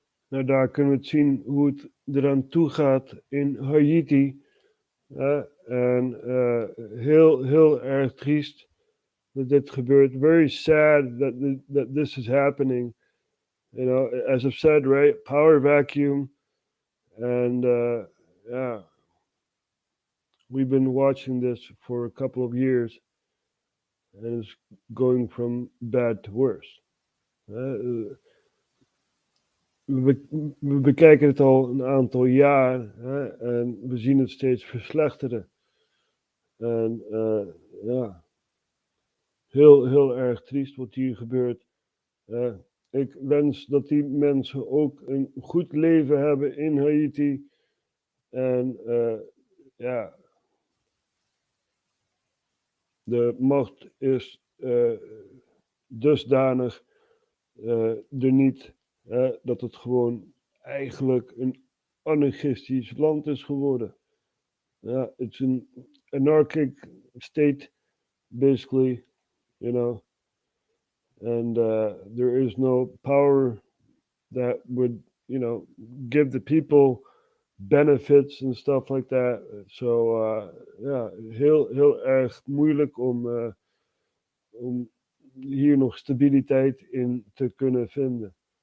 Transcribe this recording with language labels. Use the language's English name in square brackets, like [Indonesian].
[Dutch] Nou, daar kunnen we het zien hoe het eraan toe gaat in Haiti. En heel erg triest dat dit gebeurt. [English] Very sad that this is happening. You know, as I've said, right? Power vacuum. And yeah, we've been watching this for a couple of years. And it's going from bad to worse. [Dutch] We bekijken het al een aantal jaar en we zien het steeds verslechteren. En ja, heel erg triest wat hier gebeurt. ik wens dat die mensen ook een goed leven hebben in Haiti. En ja, de macht is dusdanig er niet dat het gewoon eigenlijk een anarchistisch land is geworden. [English] Ja, it's an anarchic state, basically, you know, and there is no power that would, you know, give the people benefits and stuff like that. [Dutch] So ja, heel erg moeilijk om hier nog stabiliteit in te kunnen vinden.